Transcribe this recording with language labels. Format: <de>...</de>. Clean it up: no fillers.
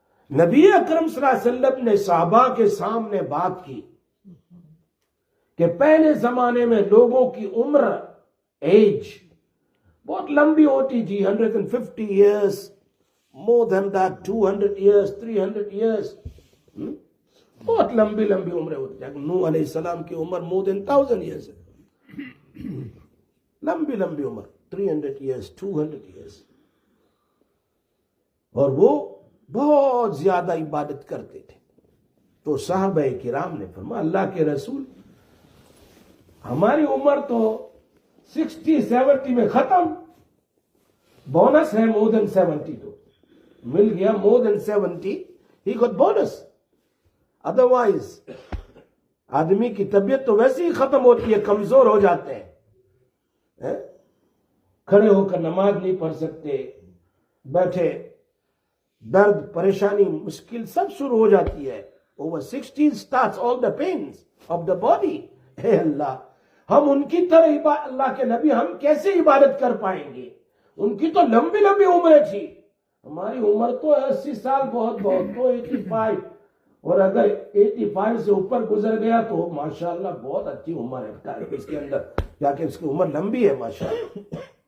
<ur>نبی اکرم صلی اللہ علیہ وسلم نے صحابہ کے سامنے بات کی کہ پہلے زمانے میں لوگوں کی عمر، ایج بہت لمبی ہوتی تھی،</ur> <en>150 years, more than that, 200 years, 300 years.</en> <ur>بہت لمبی عمریں ہوتی تھی. نوح علیہ السلام کی عمر</ur> <en>more than 1000 years</en> <ur>ہے. لمبی عمر</ur> <en>300 years, 200 years.</en> <ur>اور وہ بہت زیادہ عبادت کرتے تھے. تو صحابہ کرام نے فرمایا اللہ کے رسول ہماری عمر تو 60-70 میں ختم, بونس ہے more than 70, تو مل گیا</ur> <en>more than 70, he got bonus.</en> <ur>Otherwise آدمی کی طبیعت تو ویسے ہی ختم ہوتی ہے, کمزور ہو جاتے ہیں, کھڑے ہو کر نماز نہیں پڑھ سکتے, بیٹھے درد پریشانی مشکل سب شروع ہو جاتی ہے.</ur> <en>Over 60 starts all the pains of the body.</en> <ur>اے اللہ ہم ان کی طرح اللہ کے نبی ہم کیسے عبادت کر پائیں گے؟ ان کی تو لمبی لمبی عمریں تھی, ہماری عمر تو 80 سال بہت بہت, تو 85, اور اگر 85 سے اوپر گزر گیا تو ماشاءاللہ بہت اچھی عمر ہے اس کے اندر, کیا کہ اس کی عمر لمبی ہے ماشاءاللہ.</ur>